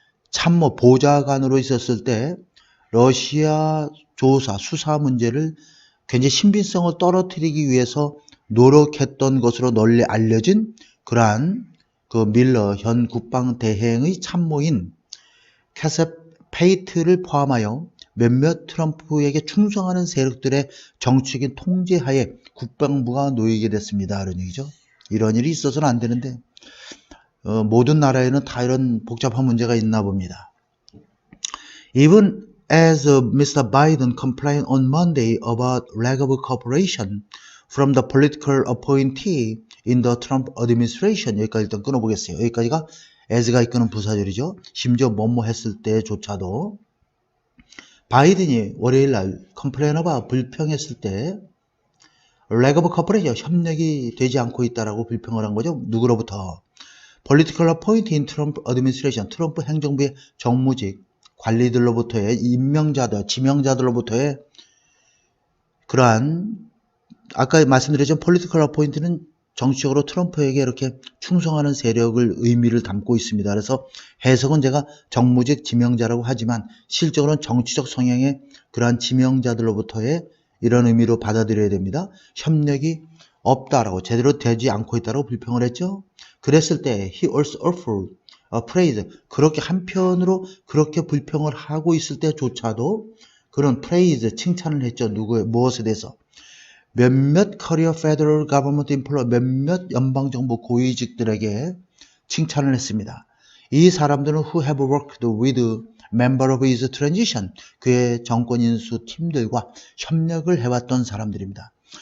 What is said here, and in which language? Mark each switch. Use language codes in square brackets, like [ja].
[ko] 참모 보좌관으로 있었을 때 러시아 조사 수사 문제를 굉장히 신빙성을 떨어뜨리기 위해서 노력했던 것으로 널리 알려진 그러한 그 밀러 현 국방 대행의 참모인 캐셉 페이트를 포함하여 몇몇 트럼프에게 충성하는 세력들의 정치적인 통제하에 국방부가 놓이게 됐습니다. 이런 얘기죠. 이런 일이 있어서는 안 되는데 모든 나라에는 다 이런 복잡한 문제가 있나 봅니다. [en] Even as Mr. Biden complained on Monday about lack of cooperation from the political appointee in the Trump administration, [ko] 여기까지 일단 끊어보겠어요. 여기까지가 as가 이끄는 부사절이죠. 심지어 뭐뭐 했을 때조차도 바이든이 월요일날 컴플레인어바 불평했을 때 [en] lack of cooperation, [ko] 협력이 되지 않고 있다라고 불평을 한 거죠. 누구로부터? [en] Political appointee in Trump administration, [ko] 트럼프 행정부의 정무직 관리들로부터의 임명자들, 지명자들로부터의 그러한 아까 말씀드렸죠. political appointee는 정치적으로 트럼프에게 이렇게 충성하는 세력을 의미를 담고 있습니다. 그래서 해석은 제가 정무직 지명자라고 하지만 실적으로는 정치적 성향의 그러한 지명자들로부터의 이런 의미로 받아들여야 됩니다. 협력이 없다라고 제대로 되지 않고 있다고 불평을 했죠. 그랬을 때 [en] he also offered a praise. [ko] 그렇게 한편으로 그렇게 불평을 하고 있을 때조차도 그런 praise, 칭찬을 했죠. 무엇에 대해서? 몇몇 커리어 페더럴 가버먼트 인플로 몇몇 연방정부 고위직들에게 칭찬을 했습니다. 이 사람들은 [en] who have worked with member of his transition, [ko] 그의 정권 인수 팀들과 협력을 해왔던 사람들입니다.